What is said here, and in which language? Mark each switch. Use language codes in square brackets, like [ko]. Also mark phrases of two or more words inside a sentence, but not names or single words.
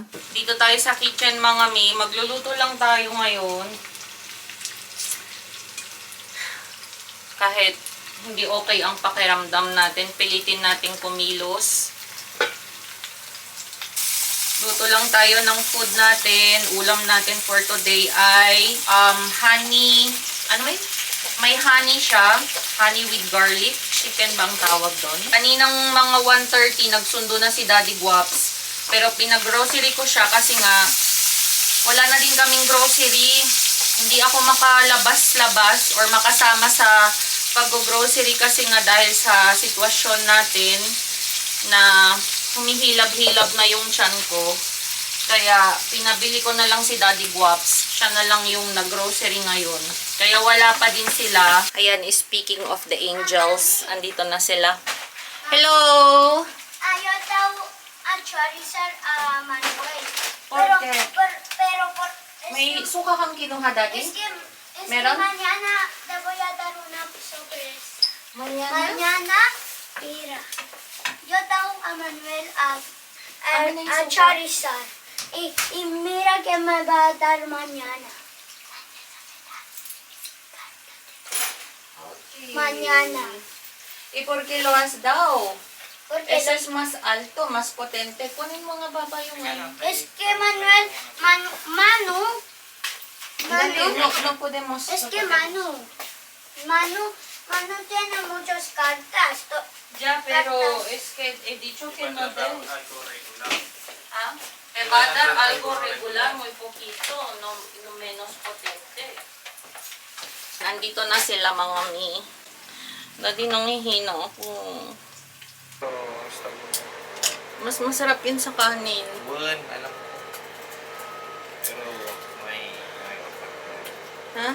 [tl] Dito tayo sa kitchen mga mi. Magluluto lang tayo ngayon. Kahit hindi okay ang pakiramdam natin, pilitin natin kumilos. Luto lang tayo ng food natin. Ulam natin for today ay honey. Ano ba yun? May honey siya. Honey with garlic. Chicken bang tawag doon? Kaninang mga 1:30 nagsundo na si Daddy Guaps. Pero pinag-grocery ko siya kasi nga wala na din kaming grocery. Hindi ako makalabas-labas or makasama sa pag-grocery kasi nga dahil sa sitwasyon natin na humihilab-hilab na yung tiyan ko. Kaya pinabili ko na lang si Daddy Guaps. Siya na lang yung nag-grocery ngayon. Kaya wala pa din sila. Ayan, [en] speaking of the angels, [tl] andito na sila. Hello! Ayaw daw, actually, sir, Manuel. [es] Porque? Pero, [tl] May suka kang kinuha, Daddy? [es] es que [tl] Meron? [es] mañana te voy a dar una sorpresa. Mañana? Mañana, mira, yo daw a Manuel [tl] Ano na yung [es] a [tl] suka? Charizard. [es] Y mira que me va a dar mañana. Okay. Mañana. ¿Y por qué lo has dado? Porque Ese es más alto, más potente. [tl] Kunin mo nga baba yung ano. [es] es que Manuel, Manu, Dali, no podemos. es no que podemos. Manu tiene muchas cartas. Ya, pero es que he dicho que no debes. ¿Ah? Te va a dar algo regular, muy poquito, no menos potente. [tl] Nandito na sila mga mi. Dati nangihina ako. Mas masarap yun sa kanin. Buwan, alam ko. Pero may Ha?